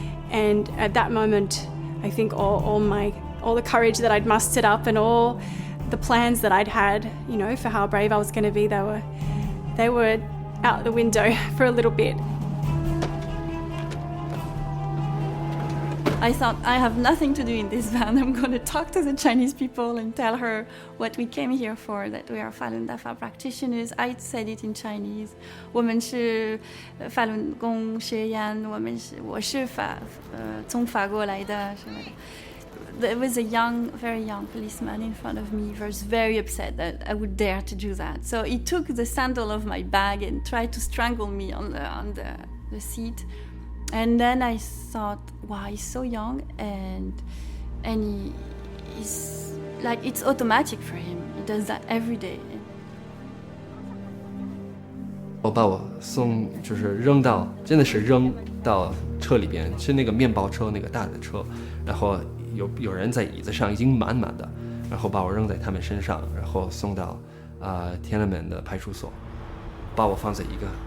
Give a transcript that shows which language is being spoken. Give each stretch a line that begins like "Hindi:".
English: And at that moment, I think all the courage that I'd mustered up and all the plans that I'd had, you know, for how brave I was going to be, they were out the window for a little bit. I thought, I have nothing to do in this van. I'm going to talk to the Chinese people and tell her what we came here for, that we are Falun Dafa practitioners. I said it in Chinese.
Chinese: 我们是Falun Gong学员，我是从法国来的什么的。
English: There was a very young policeman in front of me. He was very upset that I would dare to do that. So he took the sandal of my bag and tried to strangle me on the seat. And then I thought, wow, he's so young, and he's like, it's automatic for him. He does that every day.
Chinese: 我把我就是扔到，真的是扔到车里边，是那个面包车，那个大的车，然后有人在椅子上已经满满的，然后把我扔在他们身上，然后送到Tiananmen的派出所，把我放在一个